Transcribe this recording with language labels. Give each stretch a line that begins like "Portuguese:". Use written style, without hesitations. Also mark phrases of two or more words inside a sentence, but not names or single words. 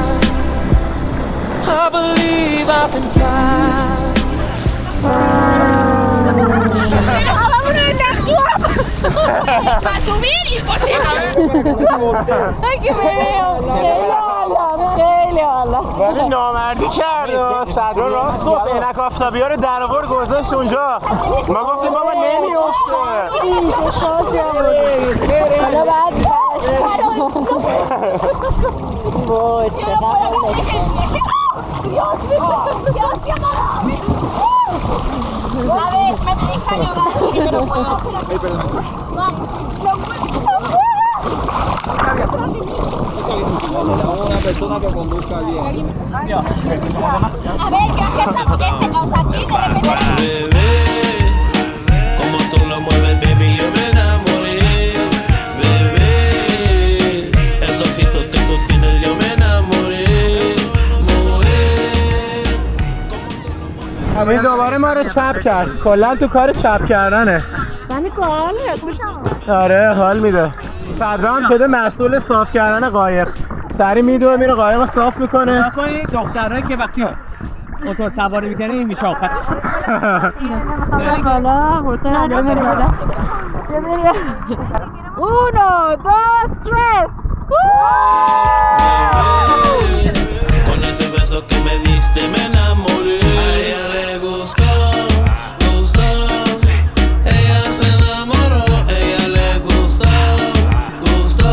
English: I believe I can fly.
Spanish: Para subir imposible. Ay, qué feo.
Persian: خیلی حالا ولی نامردی کرد. صدرا راست گفت. عینک آفتابی‌ها رو در آورد گذاشت اونجا. ما گفتیم بابا نمی‌افته. اینجا شانسی آوردی. حالا بعد وای چقدر
Spanish: A ver, me deja llorar, que no puedo. una persona que conduzca bien. A ver, ¿qué hacemos este caos aquí? De repente. Bebé, como tú lo mueves, baby, yo me enamoré. Bebé, esos ojitos que tú tienes, yo me enamoré.
Persian: همین دوباره ما رو چپ کرد. کلا تو کار چپ کردنه. یعنی کاله خوشم. آره حال میده. صدرا هم شده مسئول صاف کردن قایق. سری میدوه میره قایق رو صاف میکنه. دخترایی که وقتی موتور سواری میکنه این میشه آفت. حالا هتل رو میره بالا.
Spanish: Uno, dos, tres. Con ese beso que me diste me enamoré. A ella le gustó, gustó. Ella se enamoró, ella le gustó, gustó.